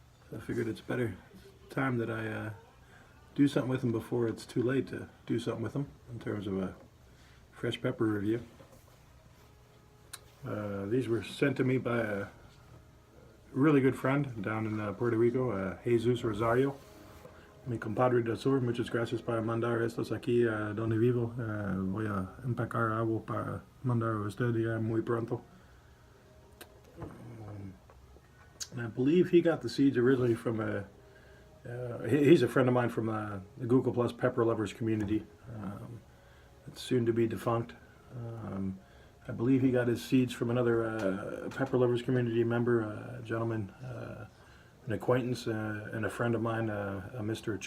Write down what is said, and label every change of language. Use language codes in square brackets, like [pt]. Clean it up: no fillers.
[en] So I figured it's better time that I do something with them before it's too late to do something with them in terms of a fresh pepper review. These were sent to me by a really good friend down in Puerto Rico, Jesus Rosario. [es] Mi compadre del sur, muchas gracias para mandar estos aquí donde vivo. Voy a empacar algo para mandar a usted ya muy pronto. [en] And I believe he got the seeds originally from he's a friend of mine from the Google Plus Pepper Lovers community. It's soon to be defunct. I believe he got his seeds from another Pepper Lovers community member, a gentleman, an acquaintance and a friend of mine, Mr.